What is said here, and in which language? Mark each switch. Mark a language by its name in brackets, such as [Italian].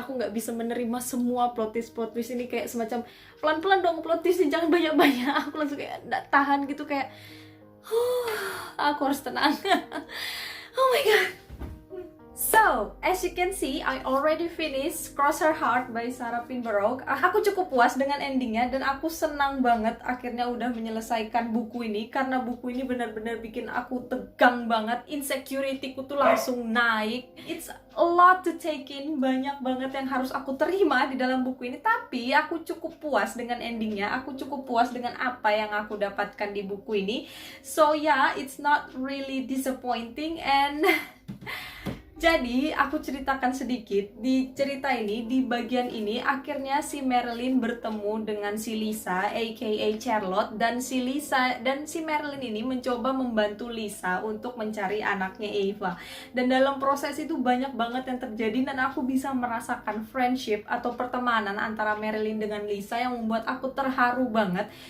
[Indonesian] Aku nggak bisa menerima semua plot twist ini, kayak semacam pelan-pelan dong plot twistnya, jangan banyak-banyak. Aku langsung kayak nggak tahan gitu, kayak aku harus tenang. [English] Oh my god. So, as you can see, I already finished Cross Her Heart by Sarah Pinborough. [Indonesian] Aku cukup puas dengan endingnya dan aku senang banget akhirnya udah menyelesaikan buku ini, karena buku ini benar-benar bikin aku tegang banget. Insecurity-ku tuh langsung naik. [English] It's a lot to take in, [Indonesian] banyak banget yang harus aku terima di dalam buku ini. Tapi aku cukup puas dengan endingnya. Aku cukup puas dengan apa yang aku dapatkan di buku ini. [English] So yeah, it's not really disappointing. [Indonesian] And jadi, aku ceritakan sedikit. Di cerita ini, di bagian ini, akhirnya si Marilyn bertemu dengan si Lisa, aka Charlotte, dan si Marilyn ini mencoba membantu Lisa untuk mencari anaknya Ava. Dan dalam proses itu banyak banget yang terjadi, dan aku bisa merasakan friendship atau pertemanan antara Marilyn dengan Lisa yang membuat aku terharu banget.